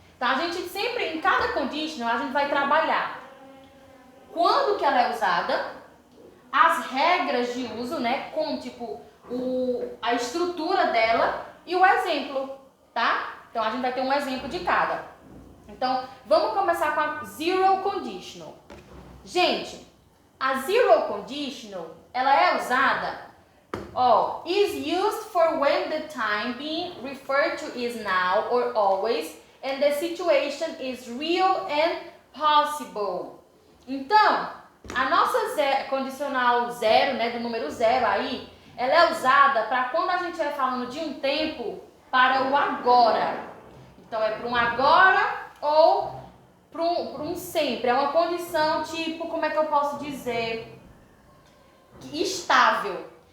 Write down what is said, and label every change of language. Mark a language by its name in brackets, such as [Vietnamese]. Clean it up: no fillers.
[Portuguese] Então, a gente sempre, em cada conditional, a gente vai trabalhar quando que ela é usada, as regras de uso, né, com tipo a estrutura dela e o exemplo, tá? Então, a gente vai ter um exemplo de cada. Então, vamos começar com a zero conditional. Gente, a zero conditional, ela é usada, ó, [English] is used for when the time being referred to is now or always and the situation is real and possible. [Portuguese] Então, a nossa condicional zero, né, do número zero aí, ela é usada para quando a gente estiver falando de um tempo para o agora. Então, é para um agora ou para um sempre. É uma condição tipo, como é que eu posso dizer? Estável.